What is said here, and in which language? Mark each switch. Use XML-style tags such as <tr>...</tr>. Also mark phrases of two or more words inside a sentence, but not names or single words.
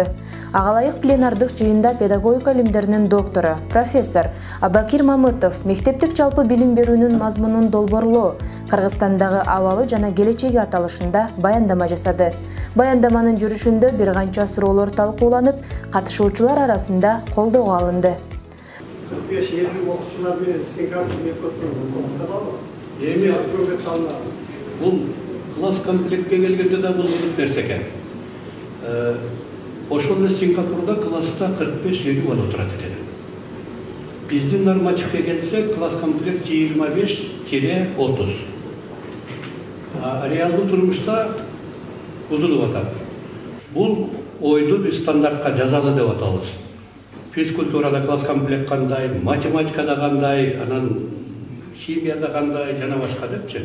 <ky>Ага ылайык пленардык жыйында педагогика илимдеринин доктору, профессор Абакир Мамытов мектептик жалпы билим берүүнүн мазмунун долбоорлоо, Кыргызстандагы абалы жана келечеги аталышында баяндама жасады. Баяндаманын жүрүшүндө бир канча суроолор талкууланып, катышуучулар арасында колдоого алынды.</ky> <kk>45-50 оқушылар менен Сингапурда оқытылады. Бұл класс комплектке келгенде де бұл қызық нәрсе екен. Ошондо Сингапурда класста 45-50 бала отырады екен.</kk> <ky>Биздин нормативке келсек, класс комплект 25-30. Реалдуу турмушта бузулуп атат. Бул ойду биз стандартка жазалы деп атабыз. Физкультурада класс комплект кандай, математикада кандай, анан химияда кандай, жана башка депчи.</ky>